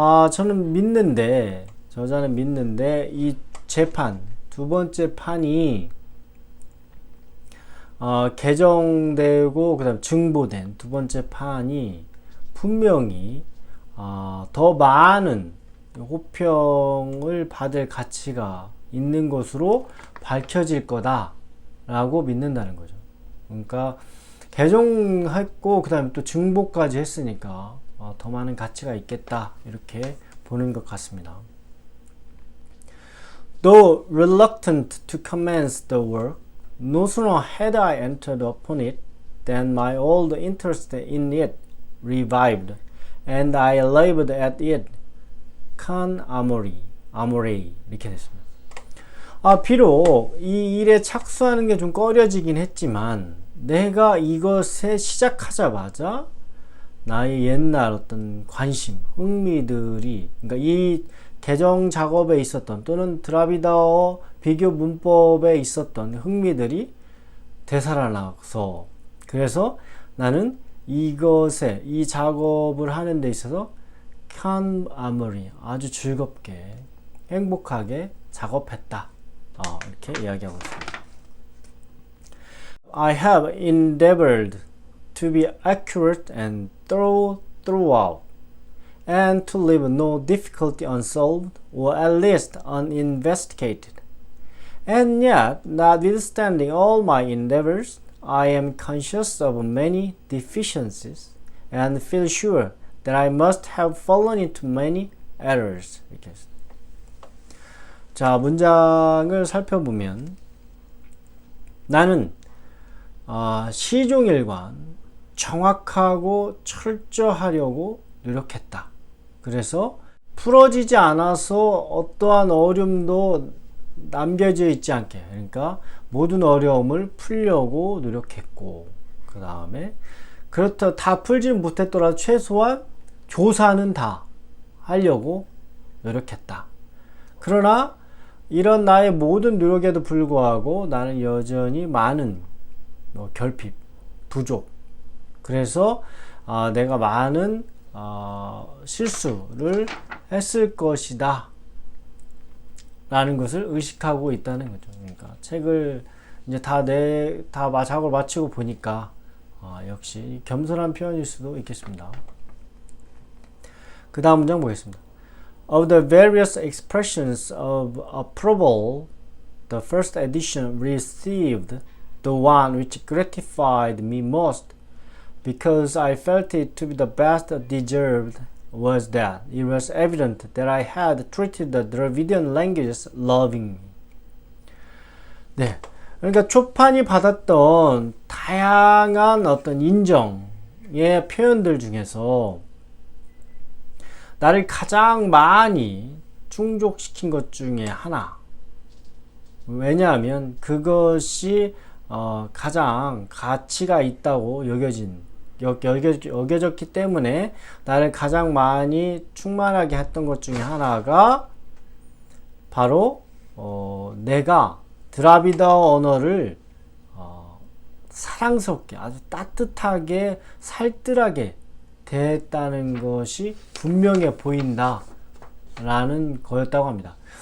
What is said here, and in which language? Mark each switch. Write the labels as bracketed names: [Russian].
[Korean] 저는 믿는데, 저자는 믿는데 이 재판, 두 번째 판이 개정되고 그다음 증보된 두 번째 판이 분명히 더 많은 호평을 받을 가치가 있는 것으로 밝혀질 거다라고 믿는다는 거죠. 그러니까 개정했고 그다음에 또 증보까지 했으니까 더 많은 가치가 있겠다 이렇게 보는 것 같습니다. [English] Though reluctant to commence the work, no sooner had I entered upon it than my old interest in it revived, and I labored at it con amore [Korean] 이렇게 됐습니다. 비록 이 일에 착수하는 게 좀 꺼려지긴 했지만 내가 이것에 시작하자마자 나의 옛날 어떤 관심, 흥미들이, 그러니까 이 개정 작업에 있었던 또는 드라비다어 비교 문법에 있었던 흥미들이 되살아나서, 그래서 나는 이것에 이 작업을 하는 데 있어서 con amore 아주 즐겁게 행복하게 작업했다. 이렇게 이야기하고 있습니다. [English] I have endeavored to be accurate and thorough throughout, and to leave no difficulty unsolved, or at least uninvestigated. And yet, notwithstanding all my endeavors, I am conscious of many deficiencies, and feel sure that I must have fallen into many errors. [Korean] 이렇게 했습니다. 자, 문장을 살펴보면 나는 시종일관 정확하고 철저하려고 노력했다. 그래서 풀어지지 않아서 어떠한 어려움도 남겨져 있지 않게, 그러니까 모든 어려움을 풀려고 노력했고, 그 다음에 그렇다 다 풀지는 못했더라도 최소한 조사는 다 하려고 노력했다. 그러나 이런 나의 모든 노력에도 불구하고 나는 여전히 많은 결핍, 부족, 그래서 내가 많은 실수를 했을 것이다 라는 것을 의식하고 있다는 거죠. 그러니까 책을 이제 다 작업을 마치고 보니까 역시 겸손한 표현일 수도 있겠습니다. 그 다음 문장 보겠습니다. [English] Of the various expressions of approval the first edition received, the one which gratified me most, because I felt it to be the best deserved, was that it was evident that I had treated the Dravidian languages lovingly. [Korean] 네, 그러니까 초판이 받았던 다양한 어떤 인정에 중의 표현들 중에서 나를 가장 많이 충족시킨 것 중에 하나. 왜냐하면 그것이 가장 가치가 있다고 여겨졌기 때문에 나를 가장 많이 충만하게 했던 것 중에 하나가 바로 내가 드라비다어 언어를 사랑스럽게 아주 따뜻하게 살뜰하게 대했다는 것이 분명해 보인다 라는 거였다고 합니다.